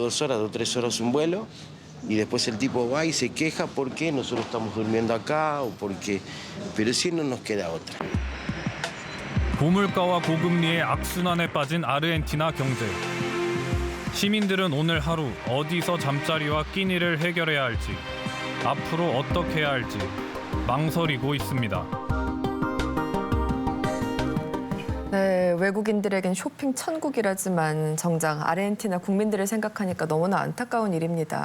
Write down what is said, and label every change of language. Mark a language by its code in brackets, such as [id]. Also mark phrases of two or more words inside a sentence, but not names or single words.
[es] 2 horas, 2 o 3 horas un vuelo? Y después el tipo va y se queja porque nosotros estamos durmiendo acá o porque... Pero sí no nos queda otra. [ko] 고물가와 고금리의 악순환에 빠진 아르헨티나 경제. 시민들은 오늘 하루 어디서 잠자리와 끼니를 해결해야 할지, 앞으로 어떻게 해야 할지 망설이고 있습니다. 네, 외국인들에겐 쇼핑 천국이라지만 정작 아르헨티나 국민들을 생각하니까 너무나 안타까운 일입니다.